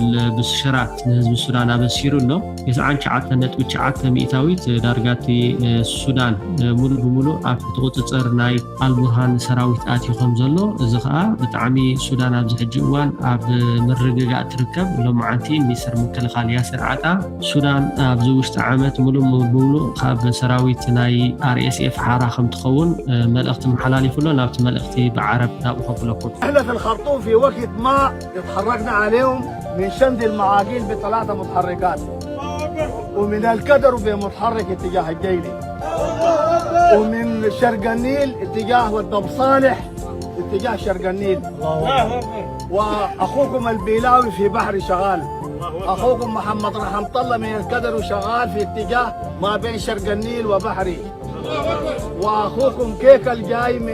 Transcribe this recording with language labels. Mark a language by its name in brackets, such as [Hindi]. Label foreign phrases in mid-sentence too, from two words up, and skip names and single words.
[Tigrinya] ደብል ብስሽራት ንህዝቢ ሱዳን ኣበሲሩ ኣሎ 99.9 ሚእታዊት ዳርጋቲ ሱዳን ሙሉ ብሙሉ ኣብ ቁፅፅር ናይ አልቡርሃን ሰራዊት ኣትዮም ዘሎ እዚ ከዓ ብጣዕሚ ሱዳን ኣብዚ ሕጂ እዋን ኣብ ምርግጋእ ትርከብ ሎማዓንቲ ሚኒስትር ምክልኻል ያሲር ዓጣ ሱዳን ኣብዚ ውሽጢ ዓመት ሙሉ ብሙሉ ካብ ሰራዊት ናይ RSF ሓራ ከም ትኸውን መልእኽቲ መሓላሊፉ ሎ ናብቲ መልእኽቲ بعرب نابوخبلكم. [Arabic] احنا في الخرطوم في وقت ما اتحركنا عليهم من شند المعاقين ب3 متحركات ومن الكدر بمتحرك اتجاه الجيلي ومن شرق النيل اتجاه والدب صالح اتجاه شرق النيل واخوكم البيلاوي في بحر شغال اخوكم محمد رحمة الله من الكدر وشغال في اتجاه ما بين شرق النيل وبحري واخوكم كيك الجاي